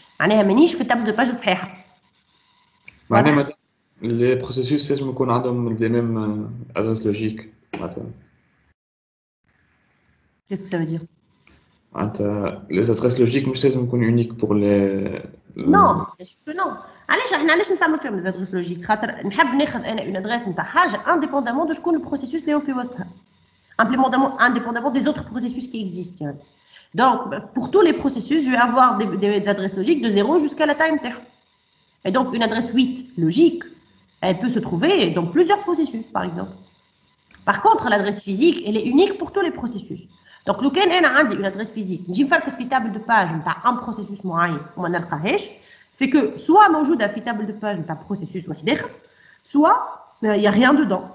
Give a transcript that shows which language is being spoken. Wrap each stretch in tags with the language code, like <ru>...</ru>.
<ar>معناها مانيش في table de page صحيحة. معناها les processus لازم يكون عندهم</ar> <fr>les mêmes adresses logiques</fr> <ar>معناتها.</ar> <fr>Qu'est-ce que ça veut dire? Les adresses logiques</fr> <ar>مش لازم يكونوا</ar> <fr>uniques pour les. Non, bien sûr que non.</fr> <ar>علاش نستعملوا فيهم</ar> <fr>les adresses logiques؟</fr> <ar>خاطر نحب ناخذ انا une adresse نتاع حاجة</ar> <fr>indépendamment de</fr> <ar>شكون البروسيسوس اللي هو في وسطها.</ar> <fr>Indépendamment des autres processus qui existent. Donc, pour tous les processus, je vais avoir des adresses logiques de 0 jusqu'à la time terre. Et donc, une adresse 8 logique, elle peut se trouver dans plusieurs processus, par exemple. Par contre, l'adresse physique, elle est unique pour tous les processus. Donc,</fr> <ar>لو كان أنا عندي</ar> <fr>une adresse physique,</fr> <ar>نجي نفركس في</ar> <fr>table de page نتاع un processus معين</fr> <ar>وما نلقاهاش,</ar> <fr>c'est que soit موجودة في table de page نتاع</fr> <ar>processus واحد آخر,</ar> <fr>soit il n'y a rien dedans.</fr>